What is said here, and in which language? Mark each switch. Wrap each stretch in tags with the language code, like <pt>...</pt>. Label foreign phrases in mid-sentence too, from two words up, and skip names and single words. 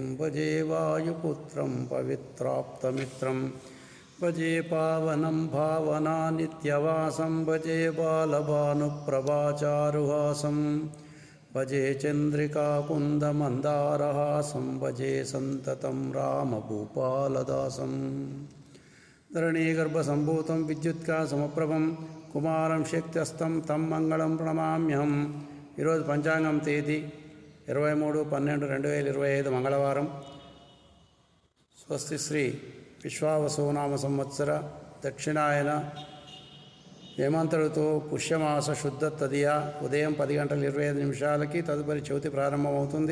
<sa>भजे वायुपुत्रं पवित्राप्तमित्रं भजे पावनं भावनानित्यवासं भजे बालभानुप्रभाचारुहासं भजे चन्द्रिकाकुन्दमन्दारहासं भजे सन्ततं रामभूपालदासं धरणीगर्भसम्भूतं विद्युत्कासमप्रभं कुमारं शक्त्यस्तं तं मंगళం ప్రణమామ్యహం।</sa> <te>ఈరోజు పంచాంగం తేదీ 23/12/2025 మంగళవారం। స్వస్తి శ్రీ విశ్వావసునామ సంవత్సర దక్షిణాయన హేమంత ఋతువు పుష్యమాస శుద్ధ తదియ ఉదయం 10:25 తదుపరి చవితి ప్రారంభమవుతుంది।</te>